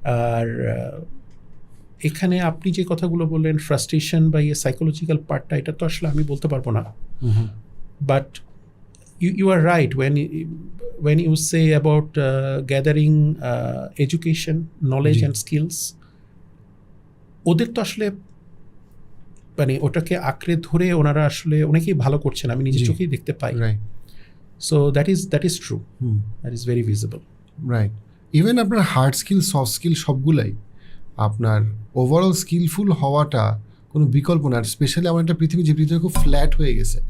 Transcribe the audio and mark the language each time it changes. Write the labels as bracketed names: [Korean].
[Bangla] আর এখানে আপনি যে কথাগুলো বললেন, ফ্রাস্ট্রেশন বা সাইকোলজিক্যাল পার্টটা, এটা তো আসলে আমি বলতে পারবো না। [English] But you are right when you say about gathering education, knowledge and skills. [Bangla] ওদের তো আসলে মানে ওটাকে আঁকড়ে ধরে ওনারা আসলে অনেকেই ভালো করছেন, আমি নিজের চোখেই দেখতে পাই। [English] So that is true, that is very visible. [Bangla] Right, even আপনার হার্ড স্কিল, সফট স্কিল সবগুলাই আপনার ওভারঅল স্কিলফুল হওয়াটা কোনো বিকল্প না। আর স্পেশালি আমার একটা পৃথিবী যে পৃথিবী খুব ফ্ল্যাট হয়ে গেছে।